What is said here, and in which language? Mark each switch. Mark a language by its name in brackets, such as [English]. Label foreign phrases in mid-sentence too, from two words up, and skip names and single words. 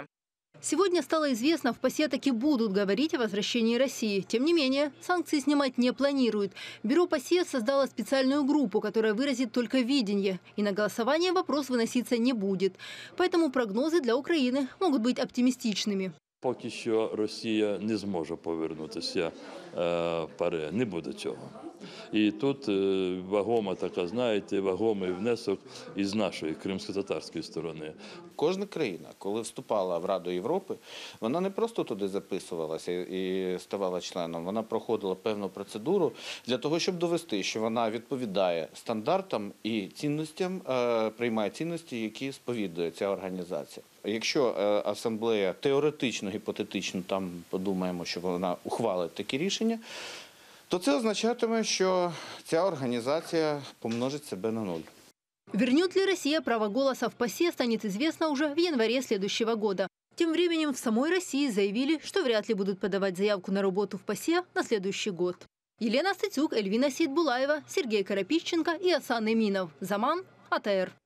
[Russian] Сегодня стало известно, в ПАСЕ таки будут говорить о возвращении России. Тем не менее, санкции снимать не планируют. Бюро ПАСЕ создало специальную группу, которая выразит только видение. И на голосование вопрос выноситься не будет. Поэтому прогнозы для Украины могут быть оптимистичными. [Ukrainian] Поки що Росія не зможе повернутися в ПАРЕ, не буде цього. І тут вагома така, знаєте, вагомий внесок із нашої кримсько-татарської сторони. Кожна країна, коли вступала в Раду Європи, вона не просто туди записувалася і ставала членом, вона проходила певну процедуру для того, щоб довести, що вона відповідає стандартам і цінностям, приймає цінності, які сповідує ця організація. Якщо асамблея теоретично, гіпотетично, там подумаємо, що вона ухвалить такі рішення, то це означатиме, що ця організація помножить себе на нуль. [Russian] Вернет ли Россия право голоса в ПАСЕ, станет известно уже в январе следующего года. Тем временем в самой России заявили, что вряд ли будут подавать заявку на работу в ПАСЕ на следующий год. Елена Статюк, Эльвина Сейдбулаева, Сергей Карапищенко и Асан Эминов.